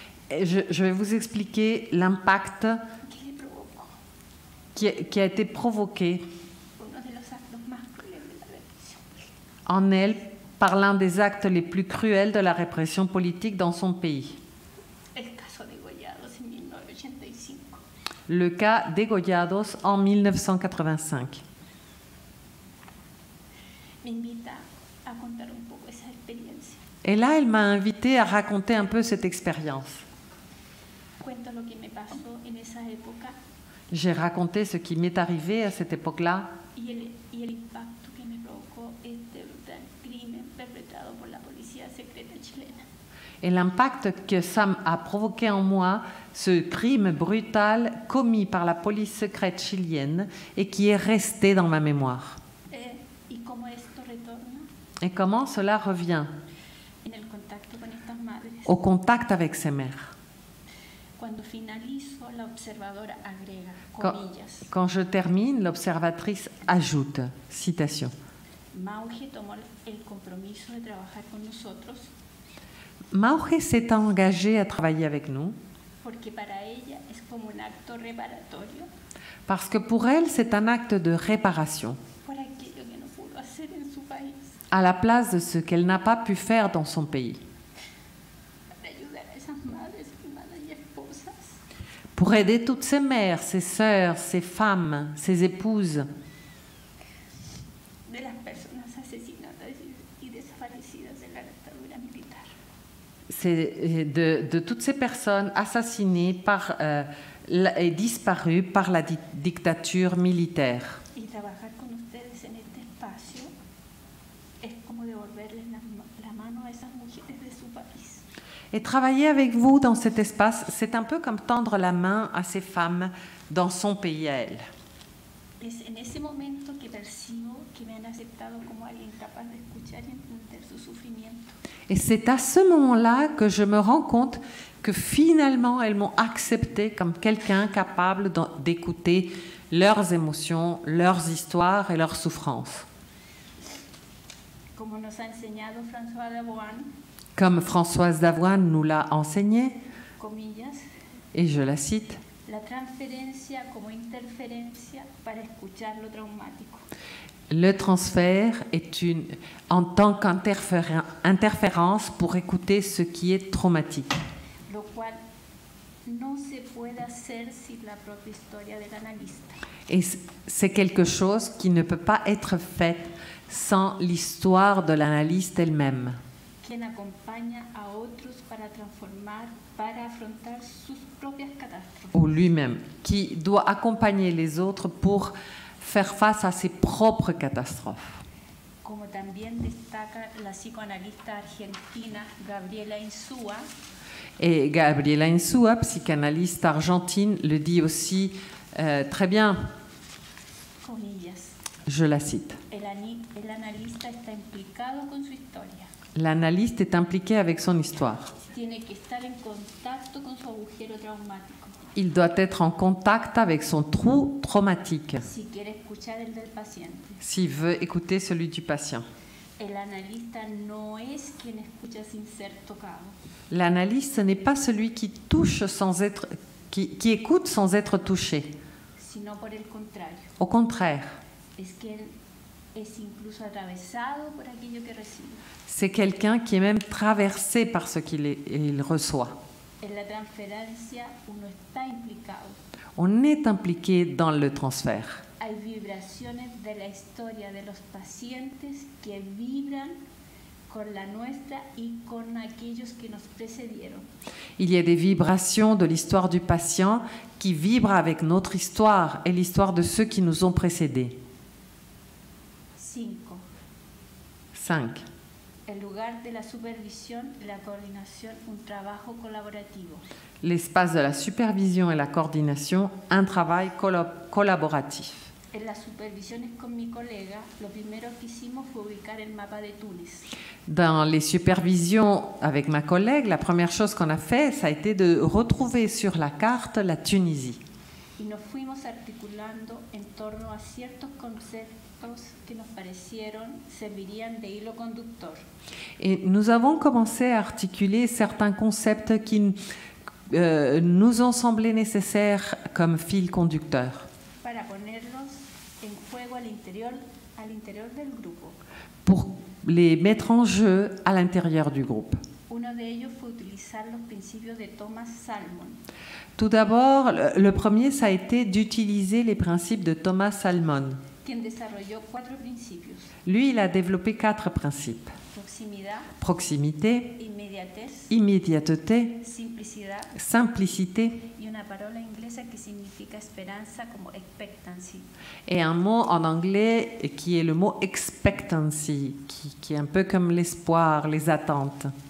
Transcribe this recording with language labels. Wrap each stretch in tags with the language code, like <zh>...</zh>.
<fr>Et je vais vous expliquer l'impact</fr> <es>que le provocó</es> <fr>qui a été provoqué</fr> <es>uno de los actos más crueles de la represión.</es> <fr>en elle par l'un des actes les plus cruels de la répression politique dans son pays.</fr> <es>El caso de Goyados en 1985.</es> <fr>Le cas Degollados en 1985.</fr> <es>Me invita a contar un poco esa experiencia.</es> <fr>Et là, elle m'a invitée à raconter un peu cette expérience.</fr> <es>Cuento lo que me pasó en esa época</es> <fr>J'ai raconté ce qui m'est arrivé à cette époque-là</fr> <es>y el impacto que me provocó este brutal crimen perpetrado por la policía secreta chilena.</es> <fr>et l'impact que ça a provoqué en moi, ce crime brutal commis par la police secrète chilienne et qui est resté dans ma mémoire.</fr> <es>Y cómo esto retorna</es> <fr>Et comment cela revient</fr> <es>en el contacto con estas madres.</es> <fr>au contact avec ses mères.</fr> <es>Cuando finalizo, la observadora agrega,</es> <fr>Quand,</fr> <es>comillas,</es> <fr>quand je termine, l'observatrice ajoute, citation,</fr> <es>Mauge tomó el compromiso de trabajar con nosotros</es> <fr>Mauge s'est engagée à travailler avec nous</fr> <es>porque para ella es como un acto reparatorio</es> <fr>parce que pour elle, c'est un acte de réparation</fr> <es>por aquello que no pudo hacer en su país,</es> <fr>à la place de ce qu'elle n'a pas pu faire dans son pays,</fr> <es>para ayudar a esas madres, hermanas y esposas</es> <fr>pour aider toutes ses mères, ses sœurs, ses femmes, ses épouses,</fr> <es>de las personas asesinadas y desaparecidas de la dictadura militar.</es> <fr>c'est de toutes ces personnes assassinées et disparues par la dictature militaire.</fr> <es>Y trabajar con ustedes en este espacio es como devolverles la mano a esas mujeres de su país.</es> <fr>Et travailler avec vous dans cet espace, c'est un peu comme tendre la main à ces femmes dans son pays à elle.</fr> <es>Es en ese momento que percibo que me han aceptado como alguien capaz de escuchar y entender su sufrimiento.</es> <fr>Et c'est à ce moment-là que je me rends compte que finalement, elles m'ont accepté comme quelqu'un capable d'écouter leurs émotions, leurs histoires et leurs souffrances.</fr> <es>Como nos ha enseñado François Davoine,</es> <fr>Comme Françoise Davoine nous l'a enseigné,</fr> <es>comillas,</es> <fr>et je la cite,</fr> <es>la transferencia como interferencia para escuchar lo traumático.</es> <fr>le transfert est en tant qu'interférence pour écouter ce qui est traumatique.</fr> <es>Lo cual no se puede hacer sin la propia historia del analista.</es> <fr>Et c'est quelque chose qui ne peut pas être fait sans l'histoire de l'analyste elle-même,</fr> <es>Quien acompaña a otros para transformar, para afrontar sus propias catástrofes.</es> <fr>ou lui-même, qui doit accompagner les autres pour faire face à ses propres catastrophes.</fr> <es>Como también destaca la psicoanalista argentina Gabriela Insúa,</es> <fr>Et Gabriela Insúa, psychanalyste argentine, le dit aussi très bien,</fr> <es>comillas,</es> <fr>je la cite.</fr> <es>el analista está implicado con su historia.</es> <fr>L'analyste est impliqué avec son histoire.</fr> <es>Tiene que estar en contacto con su agujero traumático</es> <fr>Il doit être en contact avec son trou traumatique</fr> <es>si quiere escuchar el del paciente.</es> <fr>s'il veut écouter celui du patient.</fr> <es>El analista no es quien escucha sin ser tocado,</es> <fr>L'analyste, ce n'est pas celui qui touche sans être, qui écoute sans être touché.</fr> <es>sino por el contrario.</es> <fr>Au contraire,</fr> <es>Es que él es incluso atravesado por aquello que recibe.</es> <fr>c'est quelqu'un qui est même traversé par ce qu'il reçoit.</fr> <es>En la transferencia uno está implicado.</es> <fr>On est impliqué dans le transfert.</fr> <es>Hay vibraciones de la historia de los pacientes que vibran con la nuestra y con aquellos que nos precedieron.</es> <fr>Il y a des vibrations de l'histoire du patient qui vibrent avec notre histoire et l'histoire de ceux qui nous ont précédés.</fr> <es>5.</es> <fr>5.</fr> <es>El lugar de la supervisión, la coordinación, un trabajo colaborativo.</es> <fr>L'espace de la supervision et la coordination, un travail collaboratif.</fr> <es>En las supervisiones con mi colega, lo primero que hicimos fue ubicar el mapa de Túnez.</es> <fr>Dans les supervisions avec ma collègue, la première chose qu'on a fait, ça a été de retrouver sur la carte la Tunisie.</fr> <es>Y nos fuimos articulando en torno a ciertos conceptos que nos parecieron servirían de hilo conductor.</es> <fr>Et nous avons commencé à articuler certains concepts qui nous ont semblé nécessaires comme fil conducteur</fr> <es>Para ponerlos en juego al interior del grupo.</es> <fr>pour les mettre en jeu à l'intérieur du groupe.</fr> <es>Uno de ellos fue utilizar los principios de Thomas Salmon,</es> <fr>Tout d'abord, le premier, ça a été d'utiliser les principes de Thomas Salmon.</fr> <es>quien desarrolló 4 principios:</es> <fr>Lui, il a développé 4 principes.</fr> <es>proximidad,</es> <fr>Proximité,</fr> <es>inmediatez,</es> <fr>immédiateté,</fr> <es>simplicidad</es> <fr>simplicité</fr> <es>y una palabra inglesa que significa esperanza como expectancy.</es> <fr>et un mot en anglais qui est le mot expectancy, qui est un peu comme l'espoir, les attentes.</fr>